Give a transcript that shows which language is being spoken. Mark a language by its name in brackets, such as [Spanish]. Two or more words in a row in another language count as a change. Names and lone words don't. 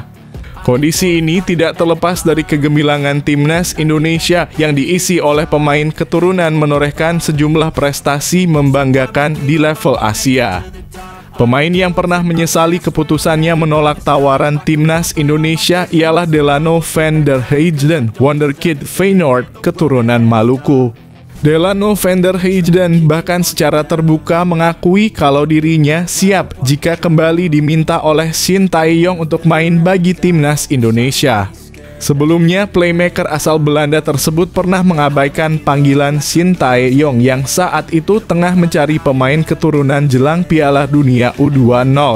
[Indonesian] Kondisi ini tidak terlepas dari kegemilangan Timnas Indonesia yang diisi oleh pemain keturunan menorehkan sejumlah prestasi membanggakan di level Asia. Pemain yang pernah menyesali keputusannya menolak tawaran Timnas Indonesia ialah Delano van der Heijden, wonderkid Feyenoord keturunan Maluku. Delano van der Heijden bahkan secara terbuka mengakui kalau dirinya siap jika kembali diminta oleh Shin Tae-yong untuk main bagi Timnas Indonesia. Sebelumnya, playmaker asal Belanda tersebut pernah mengabaikan panggilan Shin Tae-yong yang saat itu tengah mencari pemain keturunan jelang Piala Dunia U20.